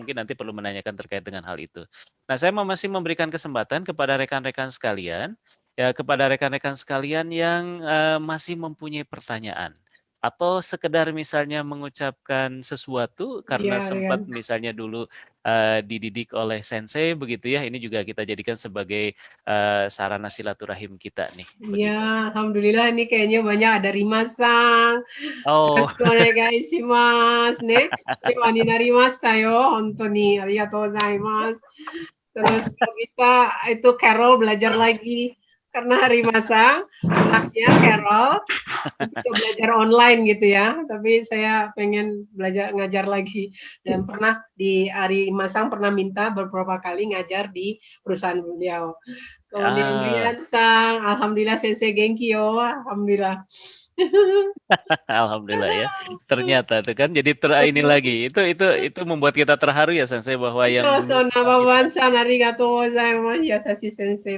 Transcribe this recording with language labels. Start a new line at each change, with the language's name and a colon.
Indonesian: mungkin nanti perlu menanyakan terkait dengan hal itu. Nah, saya masih memberikan kesempatan kepada rekan-rekan sekalian, ya kepada rekan-rekan sekalian yang masih mempunyai pertanyaan atau sekedar misalnya mengucapkan sesuatu karena Iya, ya. sempat misalnya dulu dididik oleh sensei begitu ya. Ini juga kita jadikan sebagai sarana silaturahim kita nih, Iya, begitu. alhamdulillah ini kayaknya banyak ada Rimas-san. Oh,
Japanese: よろしくお願いしますね。世話になりましたよ。本当にありがとうございます。
Indonesian: Terus kalau bisa itu Carol belajar lagi karena Rimasa anaknya Carol itu belajar online gitu ya. Tapi saya pengen belajar ngajar lagi dan pernah di Ari Masang pernah minta beberapa kali ngajar di perusahaan beliau. Kemudian ah, Rian Sang, alhamdulillah sensei
Japanese: genki yo,
Indonesian: alhamdulillah. alhamdulillah ya. Ternyata tuh kan jadi ini lagi. Itu membuat kita terharu ya sensei bahwa yang dulu
Japanese: そうそう、ナンバーワン
Indonesian: kita
Japanese: さん、ありがとうございます。優しい先生。